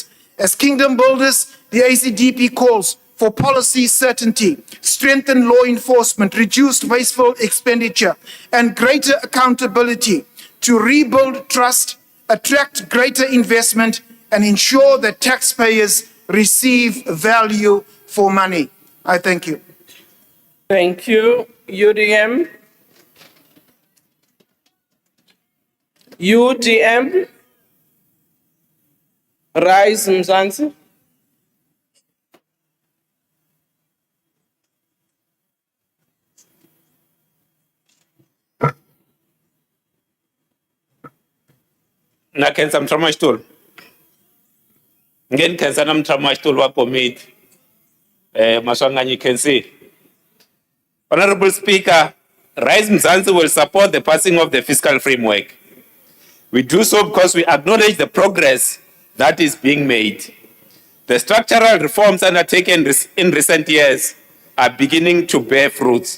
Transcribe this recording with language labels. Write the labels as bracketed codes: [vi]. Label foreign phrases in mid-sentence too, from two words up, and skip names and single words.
[en] As kingdom builders, the ACDP calls for policy certainty, strengthened law enforcement, reduced wasteful expenditure, and greater accountability to rebuild trust, attract greater investment, and ensure that taxpayers receive value for money. I thank you. Thank you. UDM. UDM. Rise Mzansi. [ts] Nakhensa mthama xitulu ngeni khensa na mthama xitulu wa komiti Maswanganyi Khensi. [en] Honorable Speaker, Rise Mzansi will support the passing of the fiscal framework. We do so because we acknowledge the progress that is being made. The structural reforms undertaken in recent years are beginning to bear fruits.